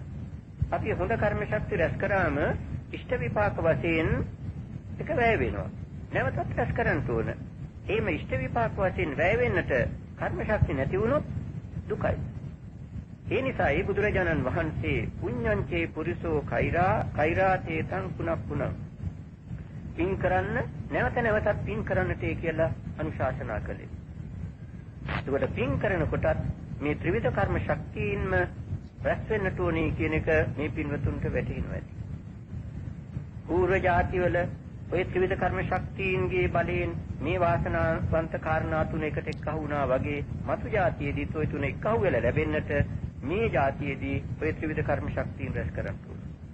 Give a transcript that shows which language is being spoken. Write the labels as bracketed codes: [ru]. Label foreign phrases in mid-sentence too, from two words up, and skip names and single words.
[si] අපි හොඳ කර්ම ශක්තිය රැස් කරාම ඉෂ්ට විපාක වශයෙන් එක වැය වෙනවා. නැවතත් රැස් කරන්න ඕන. එහෙම ඉෂ්ට විපාක වශයෙන් වැය වෙන්නට කර්ම ශක්තිය නැති වුණොත් දුකයි. ඒ නිසායි බුදුරජාණන් වහන්සේ [pi] පුඤ්ඤංචේ පුරිසෝ කෛරාතේ තං පුනප්පුනං [si] පින් කරන්න නැවත නැවතත් පින් කරන්නට කියලා අනුශාසනා කළේ. ඒකට පින් කරනකොටත් මේ ත්‍රිවිධ කර්ම ශක්තියින්ම රැස් වෙන්නට ඕනේ කියන එක මේ පින්වතුන්ට වැටහෙනවා ඇති. පූර්ව ජාතිවල ඔය ත්‍රිවිධ කර්ම ශක්තියින්ගේ බලයෙන් මේ වාසනාවන්ත කාරණා තුන එකට එක්කහු වුණා වගේ මතු ජාතියේදීත් ඔය තුන එක්කහු වෙලා ලැබෙන්නට මේ ජාතියේදී ඔය ත්‍රිවිධ කර්ම ශක්තියින් රැස් කරන්න ඕනේ.